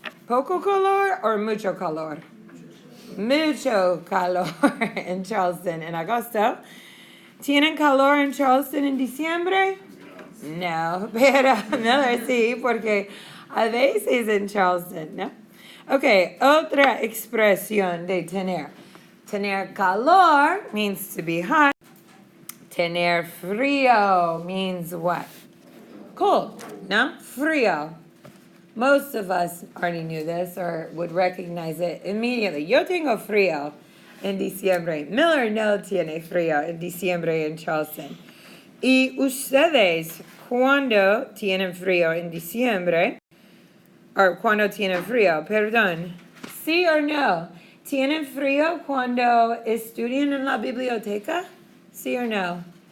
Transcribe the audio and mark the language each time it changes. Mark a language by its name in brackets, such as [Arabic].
[Spanish] Poco calor [English] or [Spanish] mucho calor? Mucho calor in Charleston in agosto. ¿Tienen calor en Charleston en diciembre? No, pero Miller sí, porque a veces en Charleston, ¿no? Okay, otra expresión de tener. [English] Tener calor means to be hot. Tener frío means what? Cold, no? Frío. Most of us already knew this or would recognize it immediately. [Spanish] Yo tengo frío en diciembre. Miller no tiene frío en diciembre en Charleston. Y ustedes, cuando tienen frío en diciembre, o cuando tienen frío, perdón, sí o no, ¿tienen frío cuando estudian en la biblioteca? ¿Sí o no?